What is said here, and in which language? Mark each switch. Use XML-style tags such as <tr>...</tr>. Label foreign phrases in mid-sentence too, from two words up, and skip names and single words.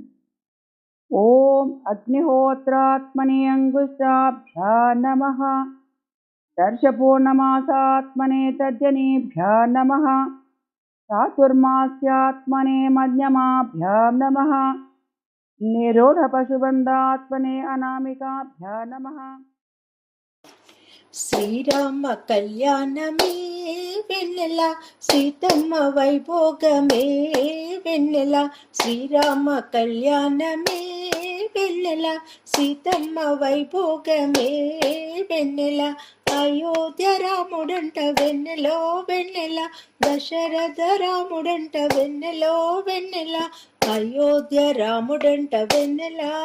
<sa>ॐ अग्निहोत्रात्मने अंगुष्ठाभ्या नमः। दर्शपूर्णमासात्मने तर्जनीभ्या नमः। चातुर्मास्यात्मने मध्यमाभ्यां नमः। निरूढपशुबन्धात्मने अनामिकाभ्या नमः।</sa> <te>శ్రీరామ కళ్యాణమే వెన్నెల సీతమ్మ వైభోగమే వెన్నెల శ్రీరామ కళ్యాణమే వెన్నెల సీతమ్మ వైభోగమే వెన్నెల అయోధ్య రాముడంట వెన్నెలో వెన్నెల దశరథ రాముడంట వెన్నెలో వెన్నెల అయోధ్య రాముడంట వెన్నెల</te>